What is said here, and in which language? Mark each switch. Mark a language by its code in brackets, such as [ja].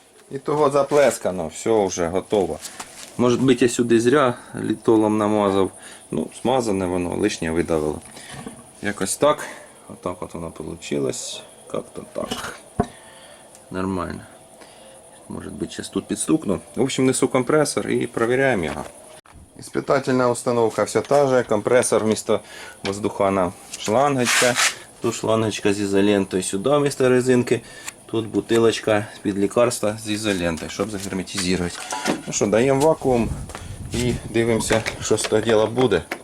[uk] І того заплескано, все вже готово. Може бути, я сюди зря літолом намазав. Ну, смазане воно, лишнє видавило. Якось так. Отак от воно вийшло. Как-то так. Нормально. Може бути, зараз тут підстукну. В общем, несу компресор і перевіряємо його. [ru] Испытательная установка вся та же. Компрессор вместо воздухана шлангочка. [uk] Тут шлангочка з ізолентою сюди вместо резинки. Тут бутилочка під лікарства з ізолентою, щоб загерметизувати. Ну що, даємо вакуум і дивимося, що з того діла буде.